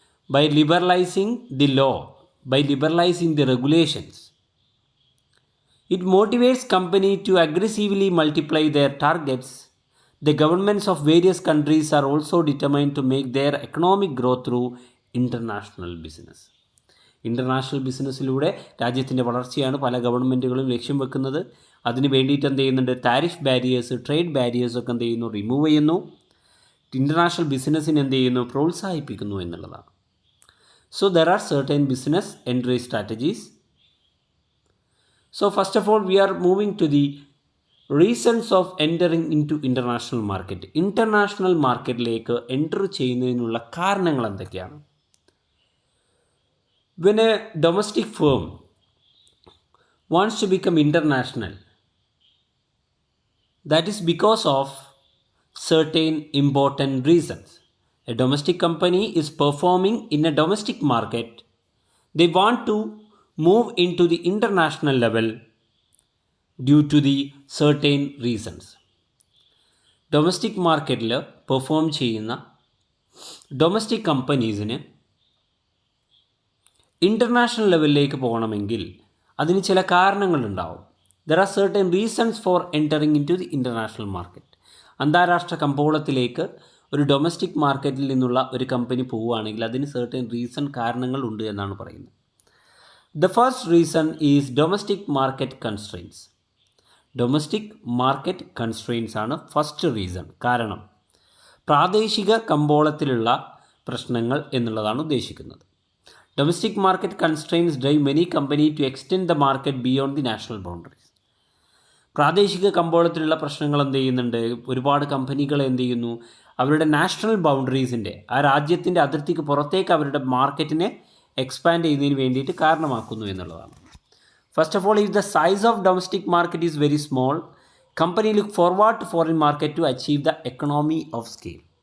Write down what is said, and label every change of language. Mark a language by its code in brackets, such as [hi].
[en] By liberalising the law, by liberalising the regulations, it motivates company to aggressively multiply their targets. The governments of various countries are also determined to make their economic growth through international business. [ml] International ബിസിനസ്സിലൂടെ രാജ്യത്തിൻ്റെ വളർച്ചയാണ് പല ഗവൺമെൻറ്റുകളും ലക്ഷ്യം വെക്കുന്നത്. അതിന് വേണ്ടിയിട്ട് എന്ത് ചെയ്യുന്നുണ്ട്? Tariff barriers, trade barriers ഒക്കെ എന്ത് ചെയ്യുന്നു? റിമൂവ് ചെയ്യുന്നു. ഇൻ്റർനാഷണൽ ബിസിനസ്സിന് എന്ത് ചെയ്യുന്നു? പ്രോത്സാഹിപ്പിക്കുന്നു എന്നുള്ളതാണ്. [en] So there are certain business entry strategies. So first of all we are moving to the reasons of entering into international market. [ml] International മാർക്കറ്റിലേക്ക് എൻറ്റർ ചെയ്യുന്നതിനുള്ള കാരണങ്ങൾ എന്തൊക്കെയാണ്? [en] When a domestic firm wants to become international, that is because of certain important reasons. A domestic company is performing in a domestic market. They want to move into the international level due to the certain reasons. [ml] Domestic market perform ചെയ്യുന്ന domestic കമ്പനീസിന് international ലെവലിലേക്ക് പോകണമെങ്കിൽ അതിന് ചില കാരണങ്ങളുണ്ടാവും. [en] There are certain reasons for entering into the international market. [ml] അന്താരാഷ്ട്ര കമ്പോളത്തിലേക്ക് ഒരു domestic മാർക്കറ്റിൽ നിന്നുള്ള ഒരു കമ്പനി പോവുകയാണെങ്കിൽ അതിന് സർട്ടൻ റീസൺ, കാരണങ്ങൾ ഉണ്ട് എന്നാണ് പറയുന്നത്. [en] The first reason is domestic market constraints. Domestic market constraints ആണ് first reason. [ml] കാരണം പ്രാദേശിക കമ്പോളത്തിലുള്ള പ്രശ്നങ്ങൾ എന്നുള്ളതാണ് ഉദ്ദേശിക്കുന്നത്. [en] Domestic market constraints drive many companies to extend the market beyond the national boundaries. [ml] പ്രാദേശിക കമ്പോളത്തിലുള്ള പ്രശ്നങ്ങൾ എന്ത് ചെയ്യുന്നുണ്ട്? ഒരുപാട് കമ്പനികൾ എന്ത് ചെയ്യുന്നു? അവരുടെ നാഷണൽ ബൗണ്ടറീസിൻ്റെ, ആ രാജ്യത്തിൻ്റെ അതിർത്തിക്ക് പുറത്തേക്ക് അവരുടെ മാർക്കറ്റിനെ എക്സ്പാൻഡ് ചെയ്യുന്നതിന് വേണ്ടിയിട്ട് കാരണമാക്കുന്നു എന്നുള്ളതാണ്. [en] First of all, if the size of domestic market is very small, company look forward to foreign market to achieve the economy of scale.